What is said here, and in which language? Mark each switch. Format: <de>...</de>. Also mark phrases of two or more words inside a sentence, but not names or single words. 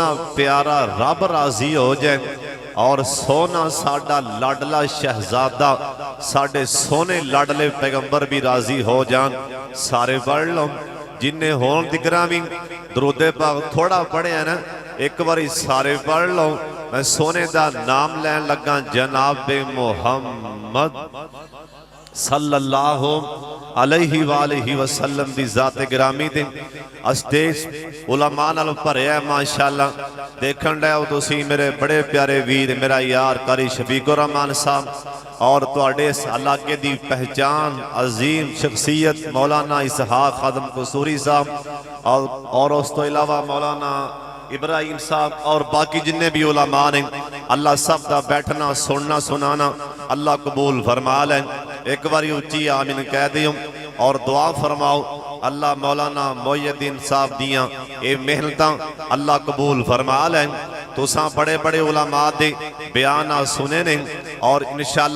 <pa>پیارا رب راضی ہو جائے اور سوہنا ساڈا لاڈلا شہزادہ ساڈے سوہنے لاڈلے پیغمبر بھی راضی ہو جان سارے پڑھ لو جنہاں ہون دکرا بھی درودِ پاک تھوڑا پڑھے نا ایک باری سارے پڑھ لو میں سوہنے دا نام لین لگا جناب محمد</pa> <ar>صلى الله عليه وآله وسلم</ar> <pa>دی ذاتِ گرامی دے سٹیج علما نال بھریا ماشاءاللہ ویکھن لؤ تسی میرے بڑے پیارے ویر میرا یار قاری شفیق الرحمان صاحب اور تہاڈے اس علاقے دی پہچان عظیم شخصیت مولانا اسحاق خادم قصوری صاحب اور اس توں علاوہ مولانا ابراہیم صاحب اور باقی جنے بھی علما نے اللہ سب دا بیٹھنا سننا سنانا اللہ قبول فرما لیں ایک باری اچی آمین کہہ دیو اور دعا فرماؤ اللہ مولانا معین الدین صاحب دیاں یہ محنتاں اللہ قبول فرما لیں تساں بڑے بڑے علما دے بیان سنے نے اور انشاءاللہ</pa>